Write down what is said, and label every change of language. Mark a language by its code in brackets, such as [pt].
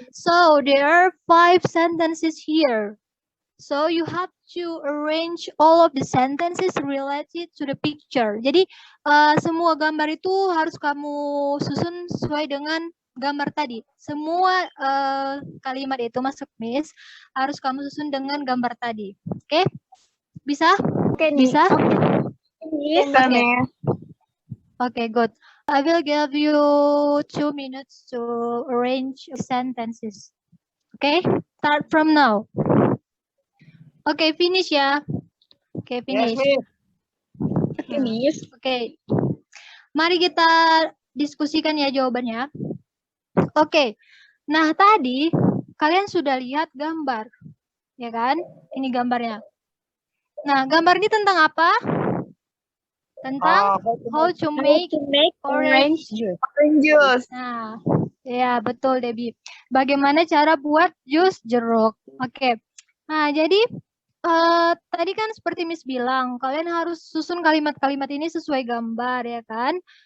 [en] So there are 5 sentences here. So you have to arrange all of the sentences related to the picture. [id] Jadi semua gambar itu harus kamu susun sesuai dengan gambar tadi. Semua kalimat itu masuk Miss harus kamu susun dengan gambar tadi. Oke? Bisa? Bisa? Bisa, Miss. [en] Okay, good. I will give you 2 minutes to arrange sentences. Okay? Start from now. Okay, finish ya. [id] Oke, [en] finish. Miss. Finish. [id] Oke. Mari kita diskusikan ya jawabannya. Oke. Nah, tadi kalian sudah lihat gambar. Ya kan? Ini gambarnya. Nah, gambar ini tentang apa? Tentang [en] how to make orange juice. Orange juice. [id] Nah, ya betul Debbie. Bagaimana cara buat jus jeruk? Oke. Nah, jadi tadi kan seperti Miss bilang, kalian harus susun kalimat-kalimat ini sesuai gambar ya kan?